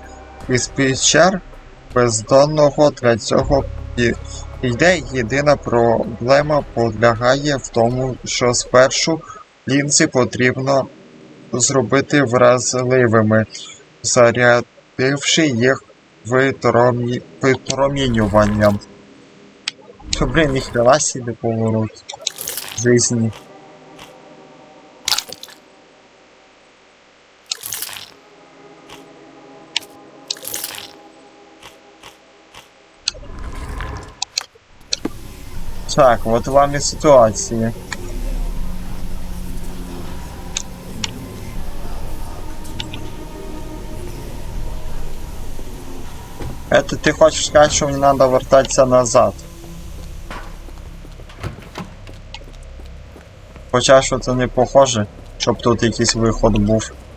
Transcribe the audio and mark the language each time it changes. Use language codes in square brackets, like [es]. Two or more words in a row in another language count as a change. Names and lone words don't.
[uk] Із печер бездонного для цього підійде. Єдина проблема полягає в тому, що спершу лінзи потрібно зробити вразливими, зарядивши їх випромінюванням. [ru] То, блин, ніхрена себе поворот жизни. Так, вот вам и ситуация. Это ты хочешь сказать, что мне надо вертаться назад? [uk] Хоча що це не похоже, щоб тут якийсь виход був.